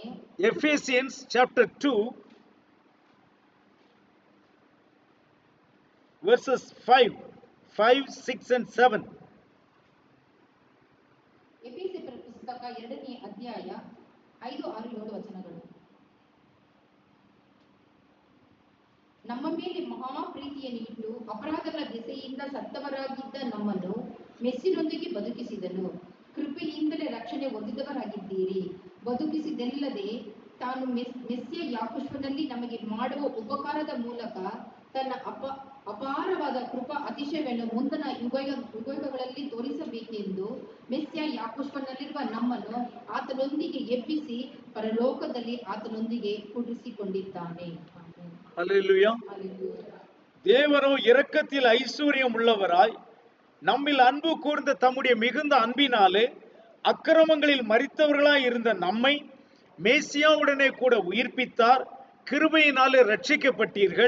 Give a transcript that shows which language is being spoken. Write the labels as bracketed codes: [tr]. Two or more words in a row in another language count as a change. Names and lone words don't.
[en] Ephesians chapter 2 verses 5, 6 and 7. [kn] ಎಫೆಸೀಯರ ಪುಸ್ತಕ 2ನೇ ಅಧ್ಯಾಯ 5, 6, 7 ವಚನಗಳು. ನಮ್ಮ ಮೇಲೆ ಮಹಾ ಪ್ರೀತಿಯನ್ನು ಇಟ್ಟು ಅಪರಾಧಗಳ ದೆಸೆಯಿಂದ ಸತ್ತವರಾಗಿದ್ದ ನಮ್ಮನ್ನು ಮೆಸ್ಸಿನೊಂದಿಗೆ ಬದುಕಿಸಿದನು. ಕೃಪೆಯಿಂದಲೇ ರಕ್ಷಣೆ ಹೊಂದಿದವರಾಗಿದ್ದೀರಿ. ಬದುಕಿಸಿದಲ್ಲದೆ ತಾನು ಮೆಸ್ಸಿಯ ಯಾಕೋಬನಲ್ಲಿ ನಮಗೆ ಮಾಡುವ ಉಪಕಾರದ ಮೂಲಕ ತನ್ನ ಅಪಾರವಾದ ಕೃಪಾ ಅತಿಶಯವನ್ನು ಮುಂದಿನ ಯುಗಗಳಲ್ಲಿ ತೋರಿಸಬೇಕೆಂದು ಮೆಸ್ಸಿಯ ಯಾಕೋಬನಲ್ಲಿರುವ ನಮ್ಮನ್ನು ಆತನೊಂದಿಗೆ ಎಬ್ಬಿಸಿ ಪರಲೋಕದಲ್ಲಿ ಆತನೊಂದಿಗೆ ಕೂಡಿಸಿಕೊಂಡಿದ್ದಾನೆ. [ta] ஹல்லேலூயா. தேவனோ இரக்கத்தில் ஐஸ்வர்யம் உள்ளவராய் நம்மில் அன்பு கூர்ந்த தம்முடைய மிகுந்த அன்பினாலே அக்கிரமங்களில் மரித்தவர்களாய் இருந்த நம்மை மேசியாவுடனே கூட உயிர்ப்பித்தார். கிருபையினாலே ரட்சிக்கப்பட்டீர்கள்.